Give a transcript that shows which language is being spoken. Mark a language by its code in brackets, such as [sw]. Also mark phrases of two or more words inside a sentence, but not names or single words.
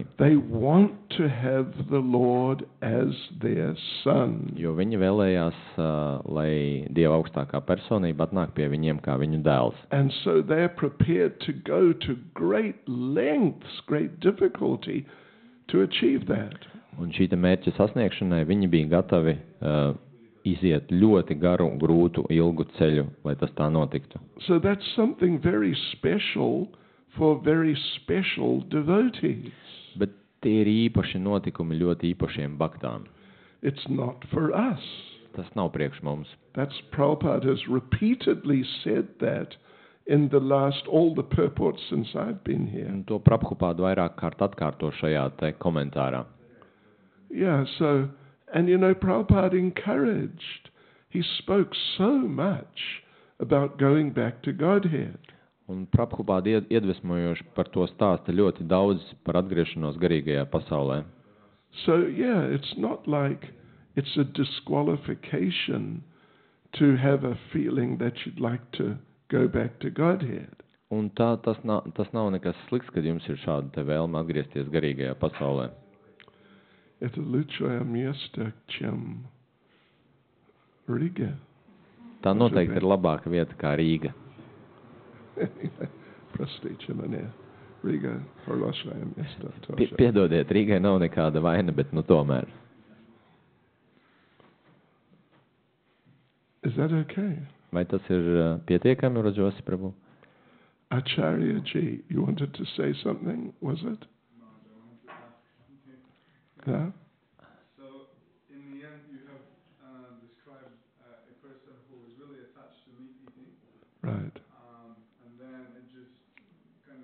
[en] they want to have the Lord as their son. [lv] Jo viņi vēlējās, lai Dieva augstākā personība atnāk pie viņiem kā viņu dēls. [en] And so they're prepared to go to great lengths, great difficulty to achieve that. [lv] Un šī te mērķa sasniegšanai viņi bija gatavi iziet ļoti garu, grūtu, ilgu ceļu, lai tas tā notiktu. [en] So that's something very special for very special devotees. [lv] Bet tie ir īpaši notikumi ļoti īpašiem baktām. [en] It's not for us. [lv] Tas nav priekš mums. [en] That's Prabhupada has repeatedly said that in the last, all the purports since I've been here. [lv] Un to Prabhupāda vairāk kārt atkārto šajā te komentārā. [en] Yeah, so, and you know, Prabhupada encouraged. He spoke so much about going back to Godhead. [lv] Un Prabhupāda iedvesmojoši par to stāsta ļoti daudz par atgriešanos garīgajā pasaulē. [en] So, yeah, it's not like it's a disqualification to have a feeling that you'd like to go back to Godhead. [lv] Un tas nav nekas slikts, kad jums ir šāda te vēlme atgriezties garīgajā pasaulē. [ru] Это лучшее место, чем Riga. [lv] Tā noteikti ir labāka vieta kā Rīga. [ru] Простите меня. Riga хорошее место тоже. [lv] Piedodiet, Rīgai nav nekāda vaina, bet nu tomēr. [en] Is that okay? [lv] Vai tas ir pietiekami, Rajosi Prabhu? [en] Acharya Ji, you wanted to say something, was it? Yeah? So, in the end, you have described a person who is really attached to meat eating, Right. and then it just